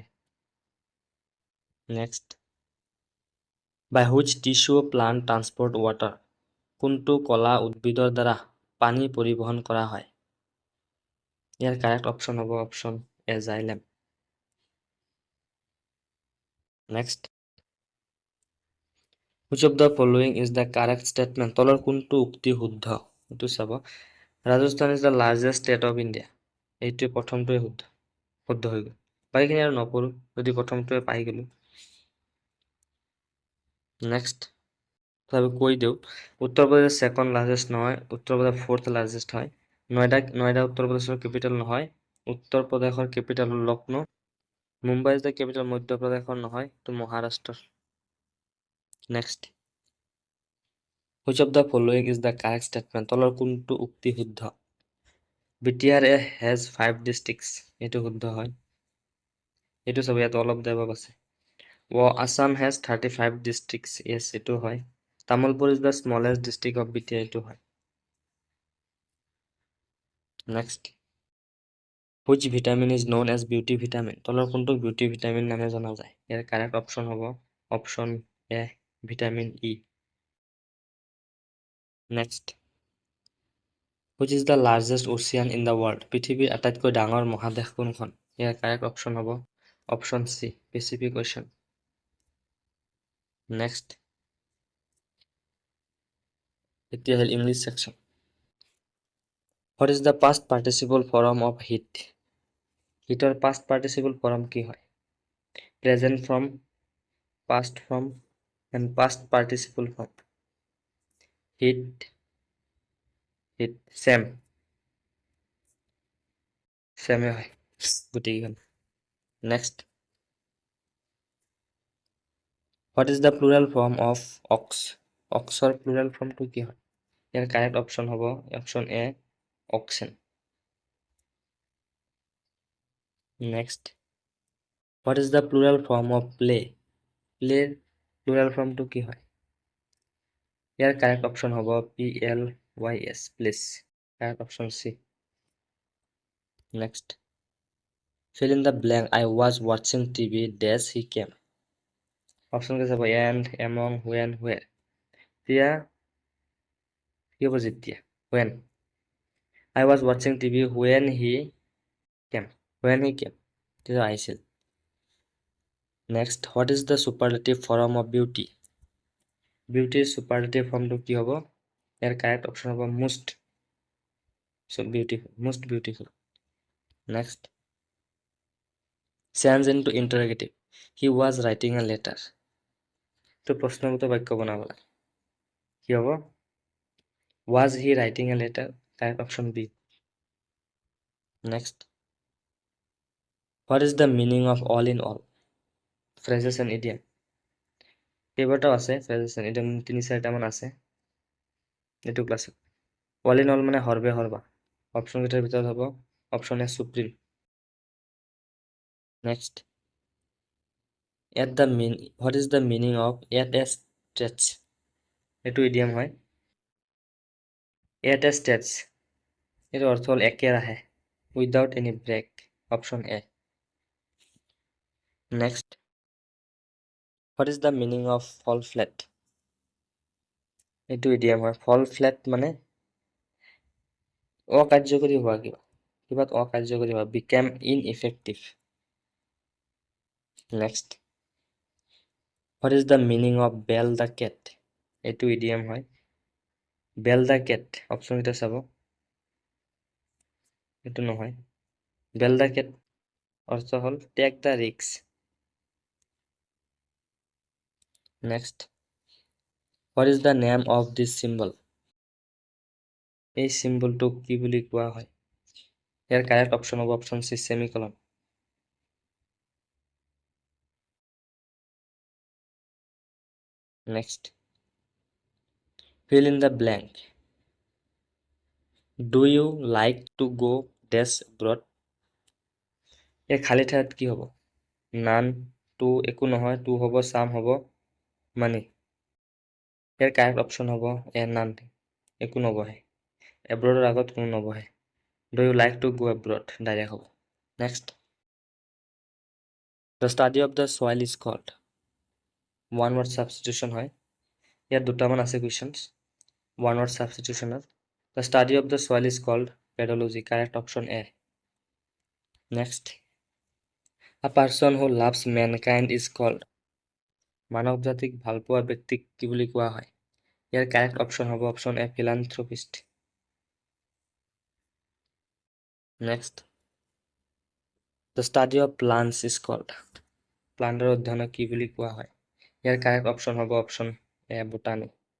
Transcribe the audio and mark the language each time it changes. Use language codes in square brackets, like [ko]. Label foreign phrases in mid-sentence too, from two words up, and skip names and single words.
[en] Next, by which tissue plant transport water. [as] কোনটো কলা উদ্ভিদৰ দ্বাৰা পানী পৰিবহণ কৰা হয়? ইয়াৰ [en] correct option [as] হ'ব [en] option A xylem. নেক্সট, Which of the following is the correct statement? [as] তলৰ কোনটো উক্তি শুদ্ধ? এইটো চাব। ৰাজস্থান [en] is the largest state of India. [as] এইটোৱে প্ৰথমটোৱে শুদ্ধ হৈ গ'ল। বাকীখিনি আৰু নপঢ়ো, যদি প্ৰথমটোৱে পাই গ'লো। নেক্সট তথাপি কৈ দিওঁ, উত্তৰ প্ৰদেশ [en] second largest [as] নহয়, উত্তৰ প্ৰদেশ [en] fourth largest [as] হয়। নয়ডা উত্তৰ প্ৰদেশৰ কেপিটেল নহয়, উত্তৰ প্ৰদেশৰ কেপিটেল হ'ল লক্ষ্ণৌ। মুম্বাই [en] is the capital [as] মধ্য প্ৰদেশৰ নহয়, এইটো মহাৰাষ্ট্ৰৰ। [en] নেক্সট Which of the following is the correct statement? [as] তলৰ কোনটো উক্তি শুদ্ধ? BTR [en] has 5 districts. [as] এইটো শুদ্ধ হয়। এইটো চাব, ইয়াত অলপ দেৱক আছে। [en] Assam has 35 districts. Yes, [as] এইটো হয়। [en] Tamilpur is the smallest district of BTR. [as] এইটো হয়। Next. [en] Which vitamin is known as beauty vitamin? [as] তলৰ কোনটো [en] beauty vitamin [as] নামে জনা যায়? ইয়াৰ [en] correct option [as] হ'ব [en] option A, vitamin E. Next. Which is the largest ocean in the world? [as] পৃথিৱীৰ আটাইতকৈ ডাঙৰ মহাদেশ কোনখন? ইয়াৰ [en] correct option [as] হ'ব [en] option C, Pacific Ocean. Next. [as] এতিয়া হ'ল [en] English section. What is the past participle form of heat? Heater past participle form [as] কি হয়? [en] Present form, past form, and past participle form. [as] Heat, same হয় গোটেইখন। [en] Next. What is the plural form of ox? [as] Oxৰ [en] plural form [as] টো কি হয়? ইয়াৰ [en] correct option [as] হ'ব [en] option A, oxen. Next. What is the plural form of play? Play plural form [as] টো কি হয়? ইয়াৰ [en] correct option [as] হ'ব PLYS, plays. [en] Correct option C. Next. Fill in the blank. I was watching TV dash he came. [as] Option কেইটা চাব, [en] and, among, when, where. [as] এতিয়া কি হ'ব যেতিয়া? [en] When. I was watching TV when he came. When he came. [as] তেতিয়া আহিছিল। Next. [en] What is the superlative form of beauty? Beauty superlative form [as] টো কি হ'ব? ইয়াৰ [en] correct option [as] হ'ব [en] most beautiful, most beautiful. Next. Change into interrogative. He was writing a letter. [as] তো প্ৰশ্নবোধক বাক্য বনাব লাগে। কি হ'ব? [en] Was he writing a letter? Correct option B. Next. What is the meaning of all in all? Phrases and idiom. [as] কেইবাটাও আছে [en] phrases and idiom, [as] 3-4টা মান আছে এইটো ক্লাছত। [en] all in all [as] মানে হৰবে হৰবা। অপশ্যন কেইটাৰ ভিতৰত হ'ব [en] option A supreme. Next. What is the meaning of at a stretch? [as] এইটো idiom হয়। [en] At a stretch [bn] এর অর্থ হল [as] একেরাহে, [en] without any break. Option A. Next. What is the meaning of fall flat? [as] এইটো idiom হয়। [en] fall flat [as] মানে অকাৰ্যকৰী হোৱা, কিবাত অকাৰ্যকৰী হোৱা, [en] became ineffective. Next. What is the meaning of bell the cat? [as] এইটো idiom হয়। [en] bell the cat, [as] অপশ্যন কেইটা চাব, এইটো নহয়। [en] bell the cat [bn] অর্থ হল [en] take the risk. Next. What is the name of this symbol? [as] এই চিম্বলটোক কি বুলি কোৱা হয়? ইয়াৰ [en] correct option [as] হ'ব [en] option C, semicolon. Next. Fill in the blank. Do you like to go dash abroad? [as] এই খালী ঠাইত কি হ'ব? নান, টু একো নহয়, টু হ'ব, সাম হ'ব, মানি। ইয়াৰ [en] correct option [as] হ'ব এ, নান, একো নবহে। এব্ৰডৰ আগত কোনো নবহে। [en] Do you like to go abroad? [as] ডাইৰেক্ট হ'ব। Next. [en] The study of the soil is called. One word substitution [as] হয়। ইয়াত দুটামান আছে [en] questions one word substitution. The study of the soil is called pedology. Correct option A. Next. A person who loves mankind is called. [as] মানৱ জাতিক ভাল পোৱা ব্যক্তিক কি বুলি কোৱা হয়? ইয়াৰ [en] correct option [as] হ'ব [en] option A philanthropist. Next, the study of plants is called. [as] প্লান্টৰ অধ্যয়নক কি বুলি কোৱা হয়? ইয়াৰ [en] correct option [as] হ'ব [en] option A botany.